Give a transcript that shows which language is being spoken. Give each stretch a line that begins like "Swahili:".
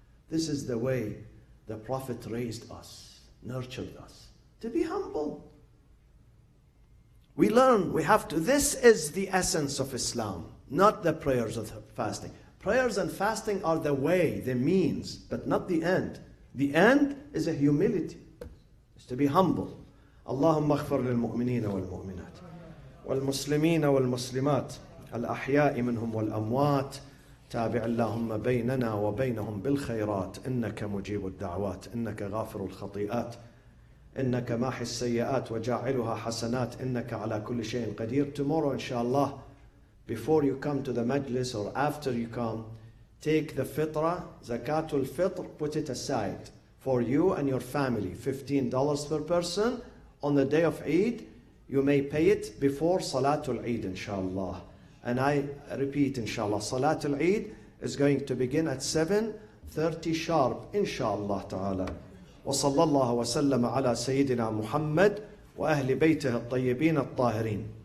English: This is the way the Prophet raised us, nurtured us. To be humble. We learn, we have to. This is the essence of Islam, not the prayers of fasting. Prayers and fasting are the way, the means, but not the end. The end is a humility. It's to be humble.
Arabic: اللهم اغفر للمؤمنين والمؤمنات والمسلمين والمسلمات الأحياء منهم والأموات تابع اللهم بيننا وبينهم بالخيرات إنك مجيب الدعوات إنك غافر الخطيئات إنك ماحي السيئات وجاعلها حسنات إنك على كل شيء قدير.
English: Tomorrow inshallah, before you come to the majlis or after you come, take the fitrah, zakatul fitr, put it aside for you and your family, $15 per person. On the day of Eid, you may pay it before Salatul Eid, inshallah. And I repeat, inshallah, Salatul Eid is going to begin at 7:30 sharp, inshallah ta'ala.
Arabic: وصلى الله وسلم على سيدنا محمد وأهل بيته الطيبين الطاهرين.